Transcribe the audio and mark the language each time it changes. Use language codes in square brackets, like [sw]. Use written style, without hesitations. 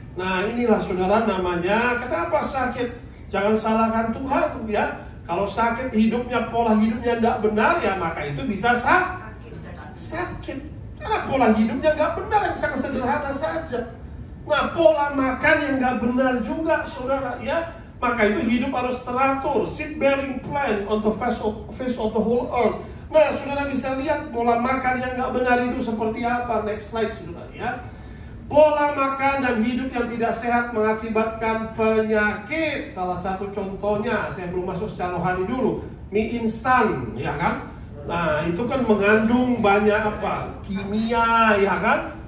[id] Nah inilah saudara namanya, kenapa sakit? Jangan salahkan Tuhan ya. Kalau sakit hidupnya, pola hidupnya tidak benar ya, maka itu bisa sakit. Karena pola hidupnya nggak benar, yang sangat sederhana saja. Nah pola makan yang nggak benar juga saudara ya, maka itu hidup harus teratur. [en] Seed bearing plant on the face of the whole earth. [id] Nah saudara bisa lihat pola makan yang nggak benar itu seperti apa. [en] Next slide [id] saudara ya. Pola makan dan hidup yang tidak sehat mengakibatkan penyakit. Salah satu contohnya, saya belum masuk secara rohani dulu, mie instan ya kan. Nah itu kan mengandung banyak apa, kimia ya kan.